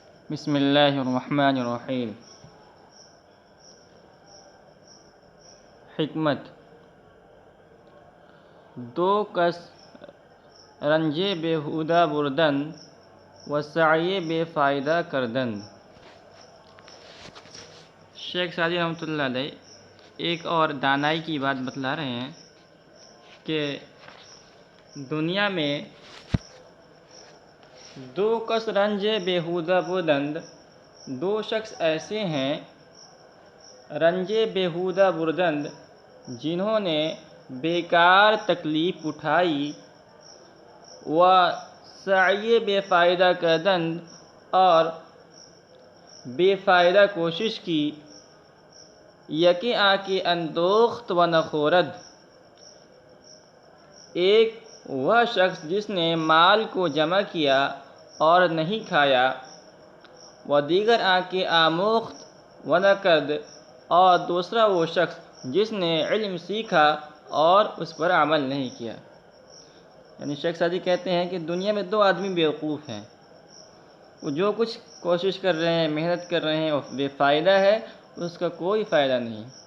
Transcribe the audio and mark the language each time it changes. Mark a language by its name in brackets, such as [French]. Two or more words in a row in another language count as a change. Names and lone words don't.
[Urdu] بسم اللہ الرحمن الرحیم۔ [Persian] حکمت: دو کس رنجے بیہودہ بردن و سعی بے فائدہ کردن۔ [Urdu] شیخ سعدی رحمۃ اللہ علیہ ایک اور دانائی کی بات بتلا رہے ہیں کہ دنیا میں [Persian] دو کس رنجے بیہودہ بردند، [Urdu] دو شخص ایسے ہیں [Persian] رنجے بیہودہ بردند [Urdu] جنہوں نے بیکار تکلیف اٹھائی، [Persian] و سعی بے فائدہ کردند [Urdu] اور بے فائدہ کوشش کی، [Persian] یکی آنکھ اندوخت و نخورد۔ [Urdu] ایک وہ شخص جس نے مال کو جمع کیا اور نہیں کھایا، [Persian] و دیگر آنکھ آموخت و نکرد، [Urdu] اور دوسرا وہ شخص جس نے علم سیکھا اور اس پر عمل نہیں کیا۔ یعنی شیخ سعدی کہتے ہیں کہ دنیا میں دو آدمی بیوقوف ہیں، وہ جو کچھ کوشش کر رہے ہیں، محنت کر رہے ہیں، وہ بے فائدہ ہے، اس کا کوئی فائدہ نہیں۔